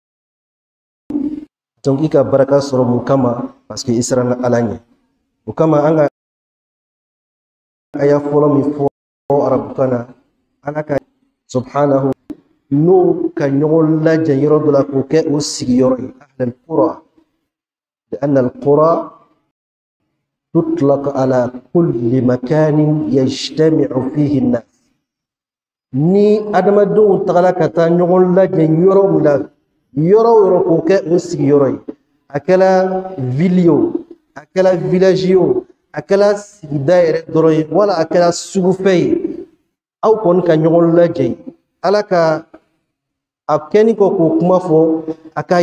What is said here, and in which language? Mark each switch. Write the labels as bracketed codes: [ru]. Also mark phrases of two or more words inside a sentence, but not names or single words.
[bm] donc i ka baraka sɔrɔ mun kama parce que i siranna ala ɲɛ o kama an ka aya fɔlɔ min fɔ arabukan na ala ka subhanahu n'o ka ɲɔgɔn lajɛ yɔrɔ dɔ la k'o kɛ o sigiyɔrɔ ye [ar] أهل القرى لأن القرى تطلق على كل مكان يجتمع فيه الناس [bm] ni adamadenw tagala ka taa ɲɔgɔn lajɛ yɔrɔ min la yɔrɔ o yɔrɔ k'o kɛ o sigiyɔrɔ ye a kɛla ville o a kɛla village o a kɛla sigida yɛrɛ dɔrɔn ye wala a kɛla sugufɛ ye aw kɔni ka ɲɔgɔn lajɛ ala ka a kɛni kɔ k'o kuma fɔ a k'a